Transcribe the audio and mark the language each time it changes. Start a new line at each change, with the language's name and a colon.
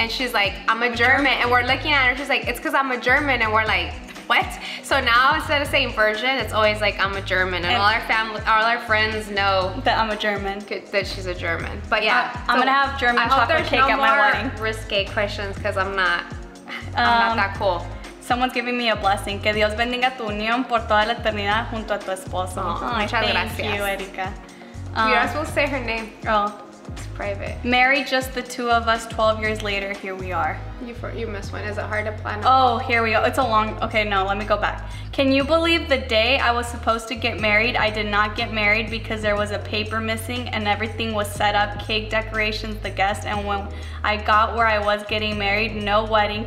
English: and she's like I'm a German, and we're looking at her. She's like it's because I'm a German, and we're like what? So now instead of saying virgin, it's always like I'm a German, and all our friends know that I'm a German. That she's a German. But yeah, I'm gonna have German chocolate cake at my wedding. Risque questions because I'm not that cool. Someone's giving me a blessing.
Spanish: Que Dios bendiga tu unión por toda la eternidad junto a tu esposo. Muchas gracias.
English: Thank you, Erika. You're not supposed to say her name. Oh. It's private. Married just the two of us, 12 years later, here we are. You missed one. Is it hard to plan? Oh, here we go. It's a long, okay, no, let me go back. Can you believe the day I was supposed to get married, I did not get married because there was a paper missing and everything was set up, cake decorations, the guests, and when I got where I was getting married, no wedding.